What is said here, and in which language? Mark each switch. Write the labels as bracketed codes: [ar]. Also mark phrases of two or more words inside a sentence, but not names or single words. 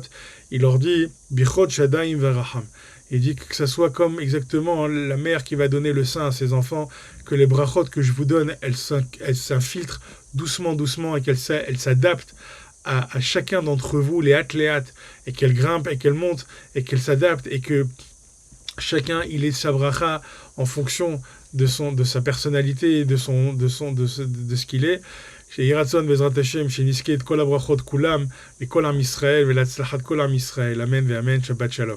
[fr] Il leur dit [he] ברכות שדיים ורחם. [fr] Il dit que ça soit comme exactement la mère qui va donner le sein à ses enfants, que les brachot que je vous donne, elles s'infiltrent doucement, et qu'elles s'adaptent à chacun d'entre vous, les léat, et qu'elles grimpent, et qu'elles montent, et qu'elles s'adaptent, et que chacun, il ait sa bracha en fonction de sa personnalité, de ce qu'il est. [he] שיהי רצון בעזרת השם שנזכה את כל הברכות כולם לכל עם ישראל ולהצלחת כל עם ישראל, אמן ואמן, שבת שלום.